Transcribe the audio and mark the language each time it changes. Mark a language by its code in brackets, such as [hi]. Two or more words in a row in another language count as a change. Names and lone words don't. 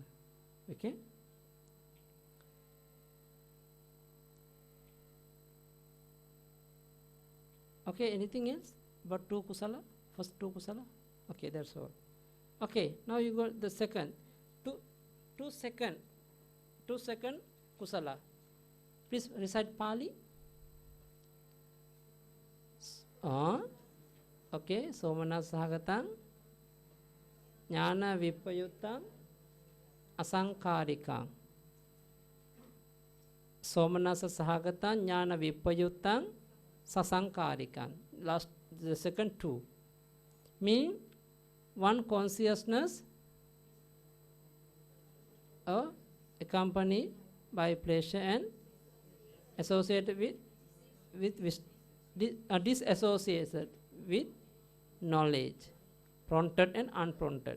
[en] Okay? Okay, anything else? But two kusala? First two kusala? Okay, that's all. Okay, now you go the second. Two second kusala. Please recite Pali. [pi] Okay, Somana Sahagatang, Jnana Vipayutang, Asankarikang. Somanasa Sahagatang, Jnana Vipayutang, Sasankarikang. [en] Last, the second two. Meaning, one consciousness accompanied by pleasure and associated with disassociated with knowledge, prompted and unprompted.